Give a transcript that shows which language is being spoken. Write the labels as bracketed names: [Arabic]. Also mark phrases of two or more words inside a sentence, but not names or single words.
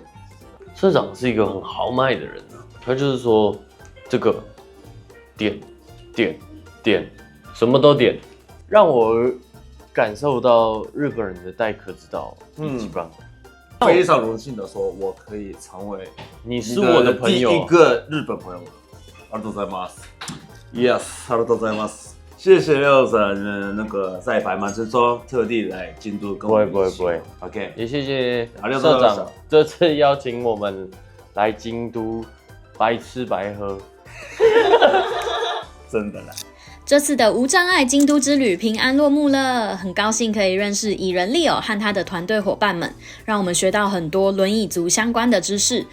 [Chinese] 社长是一个很豪迈的人啊，他就是说这个。点，什么都点，让我感受到日本人的待客之道，一番。非常荣幸的说，我可以成为你是我的朋友，第一个日本朋友。 [Japanese] ありがとうございます。Yes， ありがとうございます。 [Chinese] 谢谢六神那个在百忙之中特地来京都跟我们一起。不会。OK，也谢谢社长这次邀请我们来京都，白吃白喝。真的啦！这次的无障碍京都之旅平安落幕了，很高兴可以认识蚁人利友和他的团队伙伴们，让我们学到很多轮椅族相关的知识。